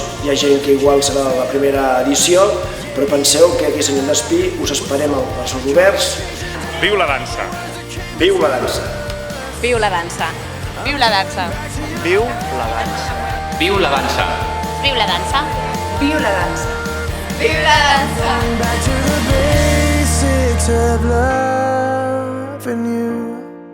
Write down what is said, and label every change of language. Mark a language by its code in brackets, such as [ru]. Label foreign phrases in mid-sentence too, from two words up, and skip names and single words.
[ca] Hi ha gent que igual serà la primera edició, però penseu que aquí a Sant Joan d'Espí us esperem als braços oberts. Viu la dansa! Viu la dansa! Viu la dansa! Viu la dansa! Viu la dansa! Viu la dansa! Viu la dansa! Viu la dansa! Viu la dansa! [en] Back to the basics of love and you.